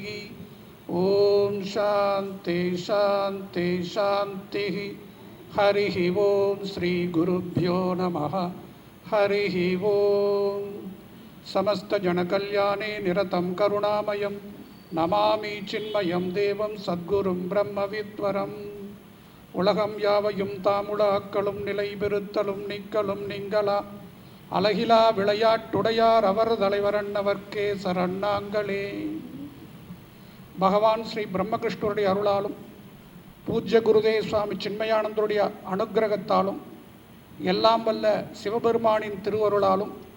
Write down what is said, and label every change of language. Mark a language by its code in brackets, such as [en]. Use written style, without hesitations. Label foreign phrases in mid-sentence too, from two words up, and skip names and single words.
[sa] ॐ शान्ति शान्ति शान्तिः. हरिः ॐ श्रीगुरुभ्यो नमः. हरिः ॐ. समस्तजनकल्याणे निरतं करुणामयं नमामि चिन्मयं देवं सद्गुरुं ब्रह्मविद्वरम्. [ta] உலகம் யாவையும் தாமுலாக்களும் நிலை பெறுத்தலும் நீக்கலும் நீங்களா அழகிலா விளையாட்டுடையார் அவர் தலைவரன்னவர்க்கே சரணாங்களே. பகவான் ஸ்ரீ பிரம்மகிருஷ்ணருடைய அருளாலும் பூஜ்ய குருதேவ சுவாமி சின்மயானந்தருடைய அனுக்கிரகத்தாலும் எல்லாம் வல்ல சிவபெருமானின் திருவருளாலும்